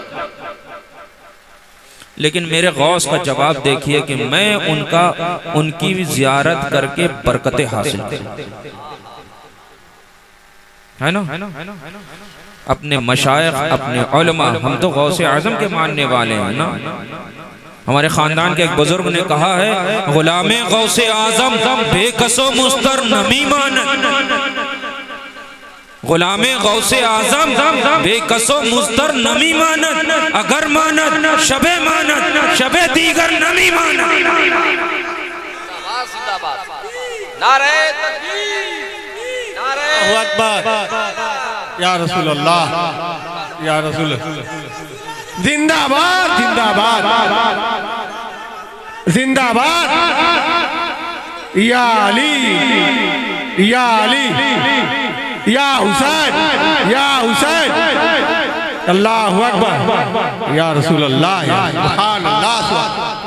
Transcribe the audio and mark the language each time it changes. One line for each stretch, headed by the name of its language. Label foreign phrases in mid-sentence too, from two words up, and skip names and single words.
Urdu: لیکن میرے غوث کا جواب دیکھیے کہ میں ان کی زیارت کر کے برکتیں حاصل کروں، ہے نا؟ اپنے مشائخ، اپنے علماء، ہم تو غوث اعظم کے ماننے والے ہیں نا۔ ہمارے خاندان کے ایک بزرگ نے کہا ہے،
Persian: غلام غوث اعظم بے کس و مستر نمی مانت، غلام غوث اعظم بے کس و مستر نمی مانت، اگر مانت شب مانت، شب دیگر نمی مانت۔
Urdu: نعرہ تکبیر، نعرہ
Arabic: اکبر، یا رسول اللہ، یا رسول اللہ،
Urdu: زندہ باد، زندہ باد، زندہ باد،
Arabic: یا علی، یا علی، یا حسین، یا حسین، اللہ اکبر، یا رسول اللہ، سبحان اللہ۔